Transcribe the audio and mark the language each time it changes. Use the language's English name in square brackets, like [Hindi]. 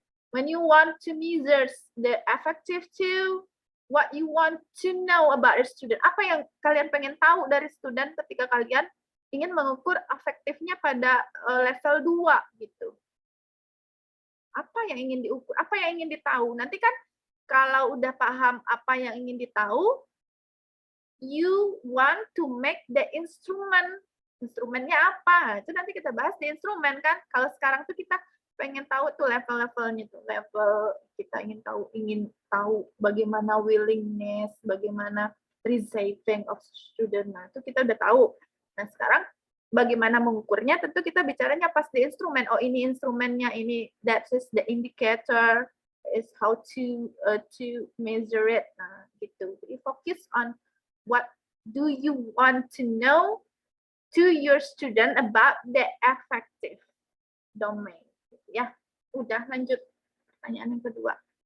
[English] When you want to measure the effective to, what you want to know about the student. [Indonesian] Apa yang kalian pengen tahu dari student ketika kalian ingin mengukur efektifnya pada level 2 gitu. Apa yang ingin diukur? Apa yang ingin ditahu? Nanti kan kalau udah paham apa yang ingin ditahu, [English] you want to make the instrument. [Indonesian] Instrumennya apa? Itu nanti kita bahas di instrumen kan. Kalau sekarang tuh kita pengen tahu tuh level-levelnya tuh. Level kita ingin tahu bagaimana willingness, bagaimana receiving of student. Nah, itu kita udah tahu. Nah, sekarang bagaimana mengukurnya? Tentu kita bicaranya pas di instrumen. Oh, ini instrumennya, ini [English] that is the indicator, is how to measure it. [Indonesian] Nah, gitu. [English] Jadi fokus on what do you want to know to your student about the effective domain. [Indonesian] Ya, udah lanjut pertanyaan yang kedua.